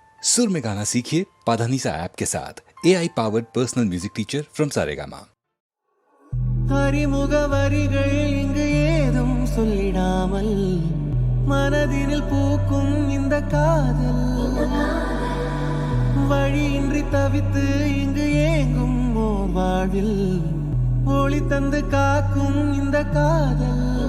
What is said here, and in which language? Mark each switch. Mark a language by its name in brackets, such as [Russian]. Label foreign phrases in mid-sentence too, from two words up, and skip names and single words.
[Hindi] सुर में गाना सीखिए पाधानीसा ऐप के साथ [English] AI powered personal music teacher from Saregama. [Tamil] அறிமுக வரிகள் இங்கு ஏதும் சொல்லிடாமல் மனதினில் பூக்கும் இந்த காதல் வழியின்றி தவித்து இங்கு ஏங்கும் ஓர் வாழ்வில் ஒளி தந்து காக்கும் இந்த காதல்